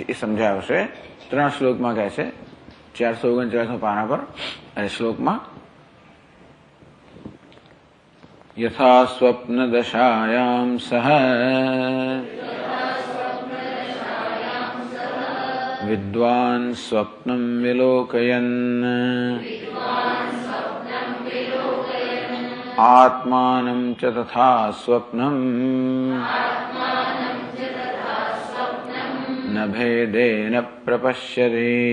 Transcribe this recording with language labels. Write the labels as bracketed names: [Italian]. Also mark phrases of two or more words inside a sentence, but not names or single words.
[Gujarati] એ સમજાવશે 3 શ્લોકમાં કહે છે 439 પાના પર. અને શ્લોકમાં [Sanskrit] यथा स्वप्न दशायाम सह विद्वान् स्वप्नं विलोकयन् आत्मानं च तथा स्वप्नम् न भेदेन प्रपश्यति